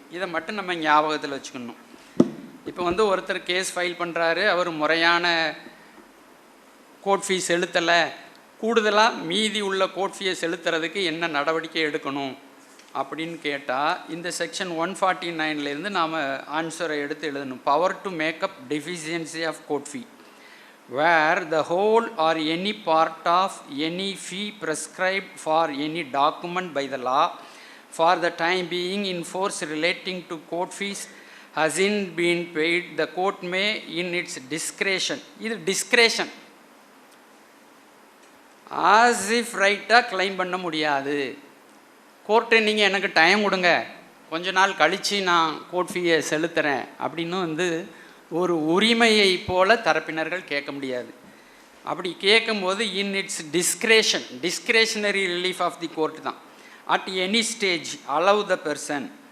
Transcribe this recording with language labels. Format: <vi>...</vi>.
<ta>இதை மட்டும் நம்ம ஞாபகத்தில் வச்சுக்கணும். இப்போ வந்து ஒருத்தர் கேஸ் ஃபைல் பண்ணுறாரு, அவர் முறையான கோர்ட் ஃபீ செலுத்தலை, கூடுதலாக மீதி உள்ள கோர்ட் ஃபீயை செலுத்துறதுக்கு என்ன நடவடிக்கை எடுக்கணும் அப்படின்னு கேட்டால் இந்த செக்ஷன் 149லேருந்து நாம் ஆன்சரை எடுத்து எழுதணும்.</ta> <en>power to make up deficiency of court fee where the whole or any part of any fee prescribed for any document by the law for the time being in force relating to court fees hasn't been paid, the court may in its discretion,</en> <ta>இது discretion, as if ரைட்டாக claim பண்ண முடியாது. Court நீங்கள் எனக்கு time கொடுங்க, கொஞ்ச நாள் கழித்து நான் கோர்ட் ஃபீயை செலுத்துகிறேன் அப்படின்னு வந்து ஒரு உரிமையை போல தரப்பினர்கள் கேட்க முடியாது. அப்படி கேட்கும்போது</ta> <en>In its discretion, discretionary relief of the court தான், at any stage allow the person.</en>